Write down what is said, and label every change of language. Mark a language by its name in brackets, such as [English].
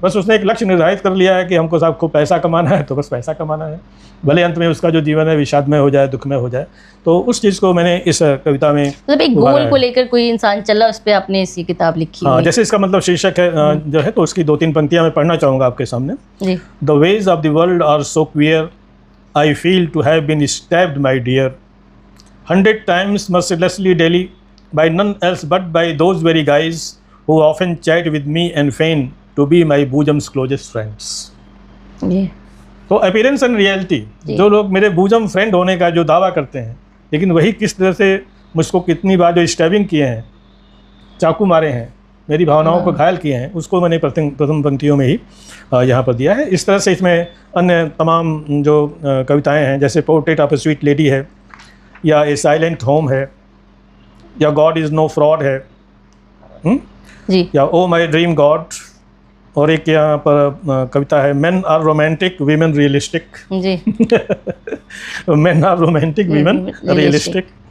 [Hindi] बस उसने एक लक्ष्य निर्धारित कर लिया है कि हमको साहब खूब पैसा कमाना है, तो बस पैसा कमाना है, भले अंत में उसका जो जीवन है विषादमय हो जाए, दुखमय हो जाए। तो उस चीज़ को मैंने इस कविता में मतलब एक गोल को लेकर कोई इंसान चल रहा है, उस पर आपने इसी किताब लिखी। हाँ, जैसे इसका मतलब शीर्षक है जो है, तो उसकी 2-3 पंक्तियाँ मैं पढ़ना चाहूँगा आपके सामने। [English] The ways of the world are so queer, I feel to have been stabbed my dear 100 times mercilessly daily by none else but by those very guys who often chat with me and feign to be my bosoms closest friends। [Hindi] तो appearance and reality, जो लोग मेरे bosom friend होने का जो दावा करते हैं, लेकिन वही किस तरह से मुझको कितनी बार जो स्टैबिंग किए हैं, चाकू मारे हैं, मेरी भावनाओं को घायल किए हैं, उसको मैंने प्रथम पंक्तियों में ही यहाँ पर दिया है। इस तरह से इसमें अन्य तमाम जो कविताएँ हैं, जैसे portrait of A sweet lady है, या ए साइलेंट होम है, या गॉड इज़ नो फ्रॉड है जी, या ओ माई ड्रीम गॉड, और एक यहाँ पर कविता है men are romantic women realistic ji men are romantic women realistic.